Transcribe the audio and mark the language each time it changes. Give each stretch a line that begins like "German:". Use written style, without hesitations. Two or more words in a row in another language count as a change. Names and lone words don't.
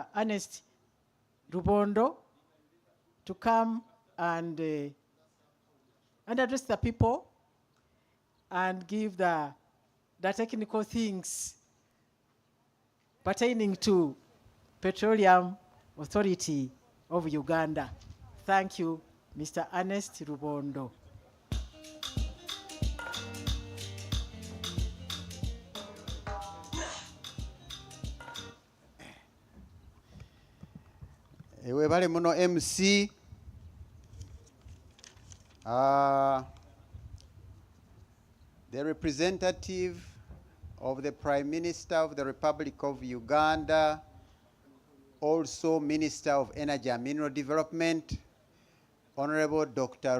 English: Ernest Rubondo, to come and address the people and give the technical things pertaining to Petroleum Authority of Uganda. Thank you, Mr. Ernest Rubondo.
Tooro: Webale muno
English: MC the representative of the Prime Minister of the Republic of Uganda, also Minister of Energy and Mineral Development, Honorable Dr.